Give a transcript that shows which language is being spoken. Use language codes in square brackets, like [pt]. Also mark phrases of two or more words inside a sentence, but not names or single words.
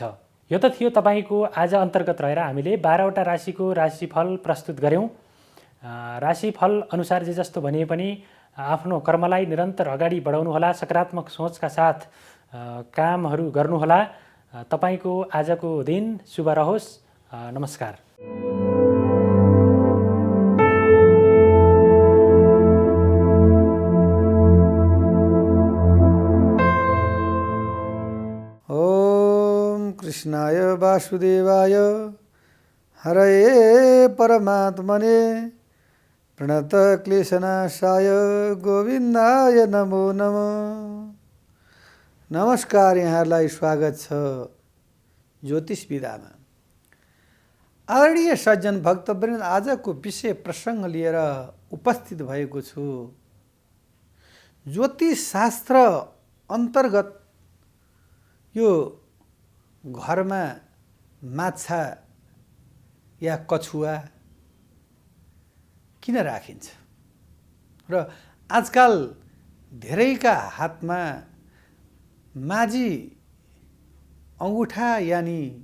[ne] यो त थियो तपाईँको आज अन्तर्गत रहेर हामीले 12वटा राशिको राशिफल प्रस्तुत गऱ्यौँ। राशिफल अनुसार जे जस्तो भनिए पनि आफ्नो कर्मलाई निरन्तर अगाडि बढाउनुहोला। सकारात्मक सोचका साथ कामहरू गर्नुहोला। तपाईँको आजको दिन शुभ रहोस्। नमस्कार। [sa] ओम कृष्णाय वासुदेवाय हरये परमात्मने प्रणतक्लेशनाशाय गोविन्दाय नमो नमः। [ne] नमस्कार, यहाँहरूलाई स्वागत छ ज्योतिष विधामा। आदरणीय सज्जन भक्तवृन्द, आजको विषय प्रसङ्ग लिएर उपस्थित भएको छु। ज्योतिष शास्त्र अन्तर्गत यो घरमा माछा या कछुवा किन राखिन्छ र आजकल धेरैका हातमा माझी अङ्गुठा यानि